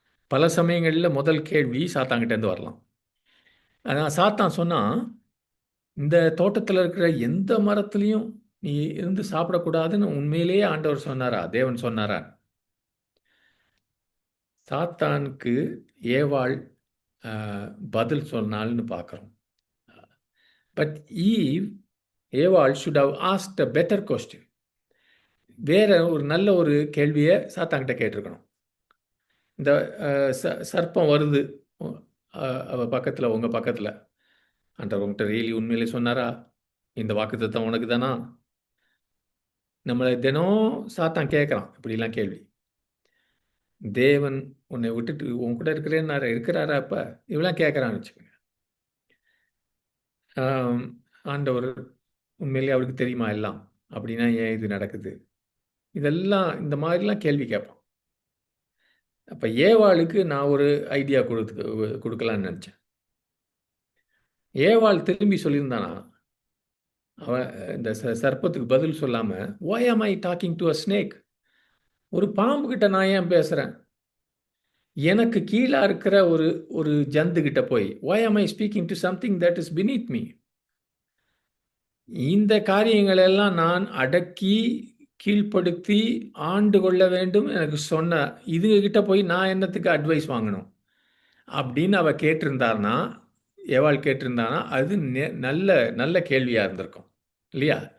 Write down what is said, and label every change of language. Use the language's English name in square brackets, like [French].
[Tamil] பல சமயங்களில் முதல் கேள்வி சாத்தாங்கிட்டேருந்து வரலாம். அதான் சாத்தான் சொன்னால், இந்த தோட்டத்தில் இருக்கிற எந்த மரத்துலையும் நீ இருந்து சாப்பிடக்கூடாதுன்னு உண்மையிலேயே ஆண்டவர் சொன்னாரா? தேவன் சொன்னாரா? சாத்தானுக்கு ஏவாள் பதில் சொன்னாள்னு பார்க்குறோம். பட் ஏவாள் [English] should have asked a better question. [Tamil] வேற ஒரு நல்ல ஒரு கேள்வியை சாத்தாங்கிட்ட கேட்டிருக்கணும். இந்த சர்ப்பம் வருது அவ பக்கத்தில், உங்கள் பக்கத்தில், ஆண்டவர் உங்கள்கிட்ட ரியலி உண்மையிலே சொன்னாரா? இந்த வாக்குத்தத்தம் உனக்கு தானா? நம்மளை தினம் சாத்தான் கேட்குறான் இப்படிலாம் கேள்வி. தேவன் உன்னை விட்டுட்டு உன் கூட இருக்கிறாரா? அப்போ இவெல்லாம் கேட்குறான்னு வச்சுக்கோங்க. ஆண்டவர் உண்மையிலே அவருக்கு தெரியுமா எல்லாம்? அப்படின்னா ஏன் இது நடக்குது? இதெல்லாம் இந்த மாதிரிலாம் கேள்வி கேட்பான். அப்போ ஏவாளுக்கு நான் ஒரு ஐடியா கொடுக்கலான்னு நினச்சேன். ஏவாள் திரும்பி சொல்லியிருந்தானா, அவன் இந்த சர்ப்பத்துக்கு பதில் சொல்லாமல், [English] why am I talking to a snake? [Tamil] ஒரு பாம்புக்கிட்ட நான் ஏன் பேசுகிறேன்? எனக்கு கீழே இருக்கிற ஒரு ஜந்துக்கிட்ட போய் [English] why am I speaking to something that is beneath me? [Tamil] இந்த காரியங்களெல்லாம் நான் அடக்கி கீழ்ப்படுத்தி ஆண்டு கொள்ள வேண்டும் எனக்கு சொன்ன இதுகிட்ட போய் நான் என்னத்துக்கு அட்வைஸ் வாங்கணும் அப்படின்னு அவ கேட்டிருந்தார்னா, ஏவாள் கேட்டிருந்தானா, அது நல்ல கேள்வியாக இருந்திருக்கும் இல்லையா?